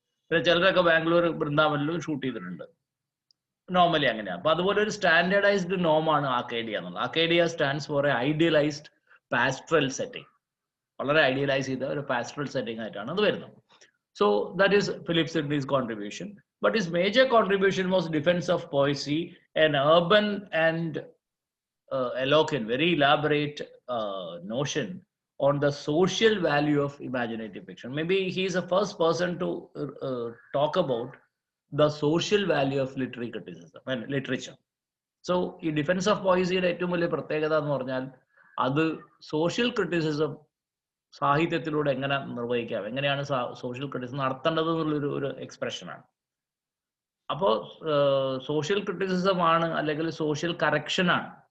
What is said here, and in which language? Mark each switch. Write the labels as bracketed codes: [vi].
[ml] പിന്നെ ചിലരൊക്കെ ബാംഗ്ലൂർ വൃന്ദാവനിലും ഷൂട്ട് ചെയ്തിട്ടുണ്ട്. നോർമലി അങ്ങനെയാണ്. അപ്പൊ അതുപോലെ ഒരു സ്റ്റാൻഡേർഡൈസ്ഡ് നോമാണ് ആർക്കേഡിയ എന്നുള്ളത്. [en] Arcadia stands for a idealized pastoral setting. [ml] വളരെ ഐഡിയലൈസ് ചെയ്ത ഒരു പാസ്റ്ററൽ സെറ്റിംഗ് ആയിട്ടാണ് അത് വരുന്നത്. [en] So that is Philip Sidney's contribution. But his major contribution was Defense of Poesy, an urban and eloquent, very elaborate notion on the social value of imaginative fiction. Maybe he is the first person to talk about the social value of literary criticism and literature. [ml] So, ഈ defence of പോയിസിയുടെ ഏറ്റവും വലിയ പ്രത്യേകത എന്ന് പറഞ്ഞാൽ അത് social criticism സാഹിത്യത്തിലൂടെ എങ്ങനെ നിർവഹിക്കാം, എങ്ങനെയാണ് social criticism നടത്തേണ്ടത് എന്നുള്ളൊരു ഒരു എക്സ്പ്രഷനാണ്. അപ്പോൾ സോഷ്യൽ ക്രിറ്റിസിസം ആണ് അല്ലെങ്കിൽ സോഷ്യൽ കറക്ഷനാണ്.